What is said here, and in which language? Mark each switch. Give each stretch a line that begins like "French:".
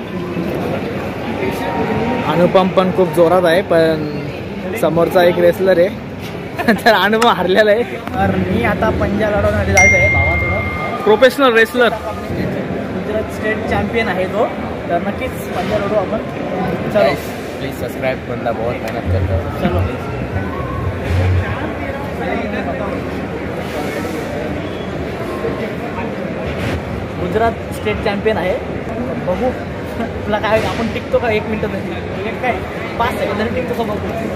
Marathi: अनुपम पण खूप जोरात आहे पण समोरचा एक रेसलर आहे तर अनुपम हारलेला आहे. तर मी आता पंजा लढवण्यासाठी जायचं आहे भावासोबत. Professional wrestler Gujarat state champion आहे तो तर नक्कीच पंजा लढू आपण.
Hindi: चलो प्लीज सब्सक्राइब बंदा बहुत मेहनत करता है.
Marathi: चलो गुजरात स्टेट चॅम्पियन आहे बघू तुला काय आपण टिकतो का 1 मिनिट काय 5 सेकंद टिकतो का बघू.